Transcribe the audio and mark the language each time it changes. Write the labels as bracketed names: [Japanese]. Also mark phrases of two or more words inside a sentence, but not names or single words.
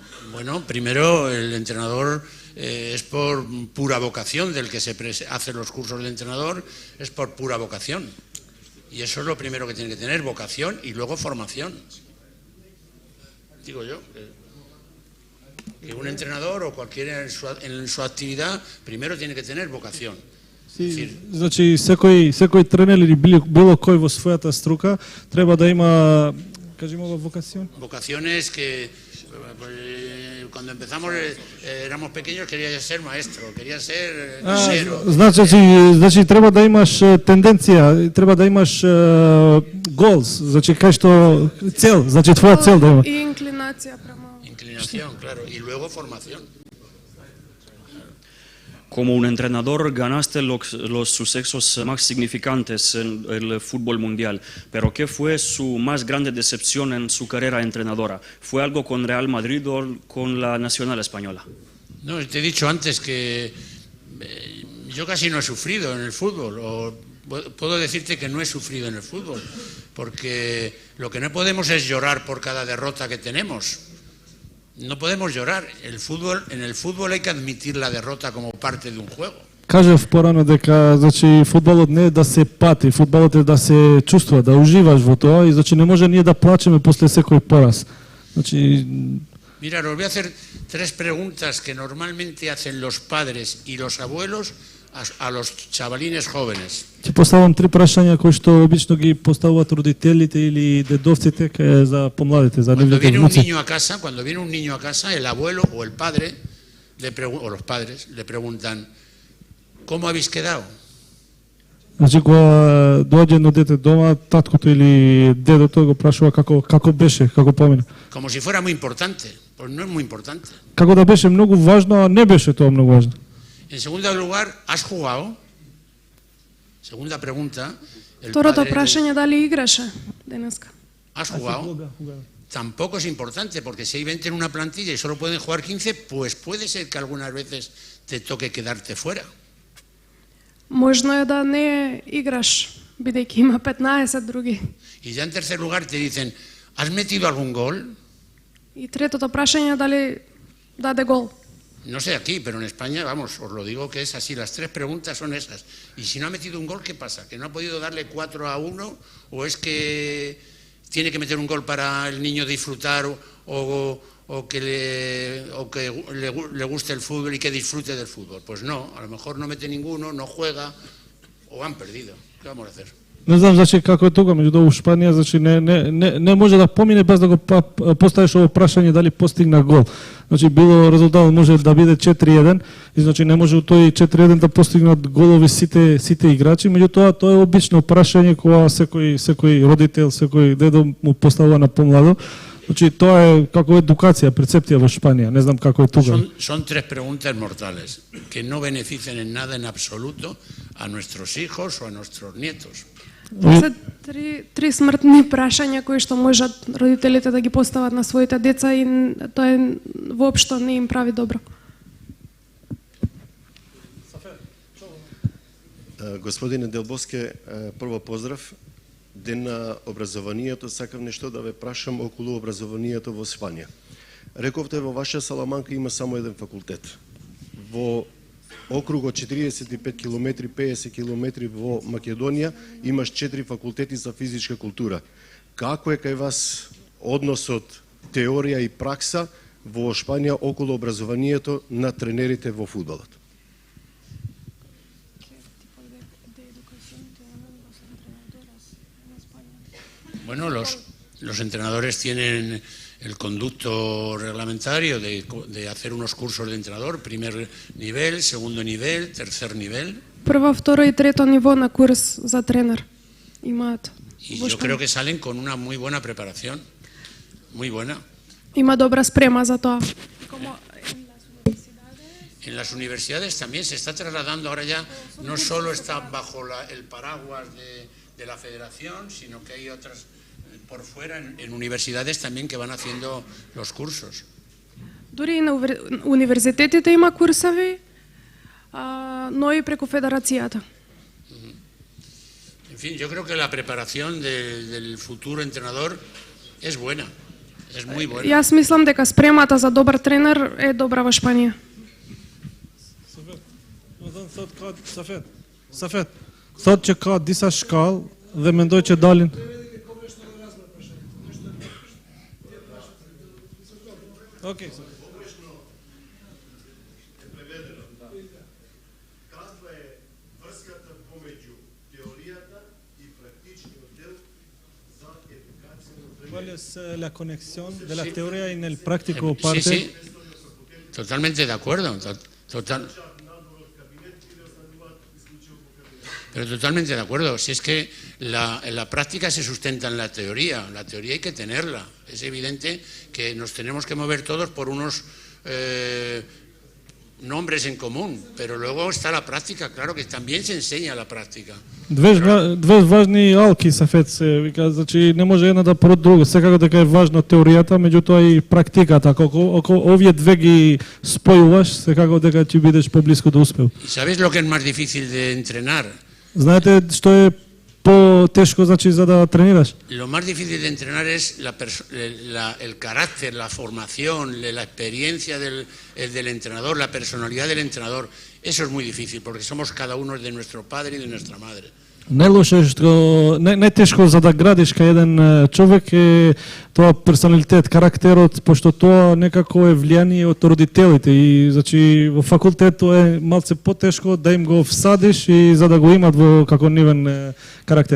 [Spanish] Bueno, primero el entrenador es por pura vocación, del que se hace los cursos de entrenador, es por pura vocación. Y eso es lo primero que tiene que tener, vocación y luego formación. Digo yo, que un entrenador o cualquiera en su actividad primero tiene que tener vocación. [Macedonian] Значи, секој тренер или било кој во својата струка треба да има, кажемо, вокацион. [Spanish] Vocación es que Cuando empezamos éramos pequeños, quería ser maestro, quería ser mesero. [Macedonian] Значи треба да имаш тенденција, треба да имаш goals, значи кај што цел, значи твоја цел да има. И инклинација према. [Spanish] Inclinación, claro, y luego formación. Como un entrenador ganaste los sucesos más significantes en el fútbol mundial, pero ¿qué fue su más grande decepción en su carrera entrenadora? ¿Fue algo con Real Madrid o con la Nacional Española? No, te he dicho antes que yo casi no he sufrido en el fútbol, o puedo decirte que no he sufrido en el fútbol, porque lo que no podemos es llorar por cada derrota que tenemos. No podemos llorar. En el fútbol hay que admitir la derrota como parte de un juego. [Macedonian] Кажав порано дека значи фудбалот не е да се пати, фудбалот е да се чувствува, да уживаш во тоа и значи не може ние да плачеме после секој пораз. Значи [Spanish] Mira, os voy a hacer 3 preguntas que normalmente hacen los padres y los abuelos a los chavalines jóvenes. [Macedonian] Ќе поставам 3 прашања кои што обично ги поставуваат родителите или дедовците за помладите, за [Spanish] Cuando [Macedonian] нивните [Spanish] viene un [Macedonian] внуци. [Spanish] niño a casa, el abuelo o el padre o los padres le preguntan ¿cómo habéis quedado? [Macedonian] Значи кога доаѓа едно дете дома, таткото или дедото го прашува како беше, како помина. [Spanish] Como si fuera muy importante. Pues no es muy importante. [Macedonian] Како да беше многу важно, а не беше тоа многу важно. [Spanish] En segundo lugar, ¿has jugado? Segunda pregunta. [Macedonian] Второто прашање дали играше денеска? [Spanish] ¿Has jugado? Tampoco es importante, porque si hay 20 en una plantilla y solo pueden jugar 15, pues puede ser que algunas veces te toque quedarte fuera. Можно е да не играш, бидејќи има 15 други. Y ya en tercer lugar te dicen, ¿has metido algún gol? И третото прашање дали даде гол. No sé aquí, pero en España, vamos, os lo digo que es así, las 3 preguntas son esas. Y si no ha metido un gol, ¿qué pasa? ¿Que no ha podido darle 4-1? ¿O es que tiene que meter un gol para el niño disfrutar o que le guste el fútbol y que disfrute del fútbol? Pues no, a lo mejor no mete ninguno, no juega o han perdido. ¿Qué vamos a hacer? [Macedonian] Не знам значи како е тука, меѓутоа во Шпанија значи не може да помине без да го поставиш ово прашање дали постигна гол. Значи било резултатот може да биде 4-1 и значи не може у тој 4-1 да постигнат голови сите играчи, меѓутоа тоа е обично прашање кога секој родител, секој дедо му поставува на помладо. Значи тоа е како едукација, перцепција во Шпанија, не знам како е тука. [Spanish] Son 3 preguntas mortales que no benefician en nada en absoluto a nuestros hijos o a nuestros nietos. [Macedonian] Това се три смртни прашања кои што можат родителите да ги постават на своите деца и тоа воопшто не им прави добро. Господине Делбоске, прво поздрав. Ден на образованието, сакам нешто да ве прашам околу образованието во Испанија. Рековте во ваша Саламанка има само еден факултет. Во округо 45 км, 50 км во Македонија имаш 4 факултети за физичка култура. Како е кај вас односот теорија и пракса во Шпанија околу образованието на тренерите во фудбалот? [Spanish] Bueno, los entrenadores tienen el conducto reglamentario de hacer unos cursos de entrenador, primer nivel, segundo nivel, tercer nivel. [Macedonian] Прво, второ и трето ниво на курс за тренер имаат. [Spanish] Y yo creo que salen con una muy buena preparación, muy buena. [Macedonian] Има добра спрема за тоа. [Spanish] En las universidades también se está trasladando, ahora ya no solo está bajo el paraguas de la federación, sino que hay otras por fuera en universidades también que van haciendo los cursos. [Macedonian] Дури и на универзитетите има курсови, но и преку федерацијата. [Spanish] En fin, yo creo que la preparación del futuro entrenador es buena, es muy buena. [Macedonian] Јас мислам дека спремата за добар тренер е добра во Шпанија. Сафет. [Albanian] Thot që ka disa shkallë dhe mendoj që dalin. Okej. [Macedonian] Каква е врската помеѓу теоријата и практичниот дел за едукација на тренерите? [Spanish] es la conexión de la teoría en el práctico parte. Sí, sí, totalmente de acuerdo. Pero totalmente de acuerdo. Si es que la práctica se sustenta en la teoría hay que tenerla. Es evidente que nos tenemos que mover todos por unos nombres en común, pero luego está la práctica, claro que también se enseña la práctica. [Macedonian] Две важни алки са фетце, вика, значи не може една да пород друга. Секако дека е важно теоријата, меѓутоа и практиката. Ако овие две ги спојуваш, секако дека ќе бидеш поблиску до успех. [Spanish] ¿Y sabes lo que es más difícil de entrenar? [Macedonian] Знаете што е по-тешко, значи, за да тренираш? [Spanish] Lo más difícil de entrenar es el carácter, la formación, la experiencia del entrenador, la personalidad del entrenador. Eso es muy difícil, porque somos cada uno de nuestro padre y de nuestra madre. [Macedonian] Најлошо е што најтешко за да градиш кај еден човек е тоа персоналитет, карактерот, пошто тоа некако е влијание од родителите и значи во факултетот е малце потешко да им го всадиш и за да го имат во како нивен карактер.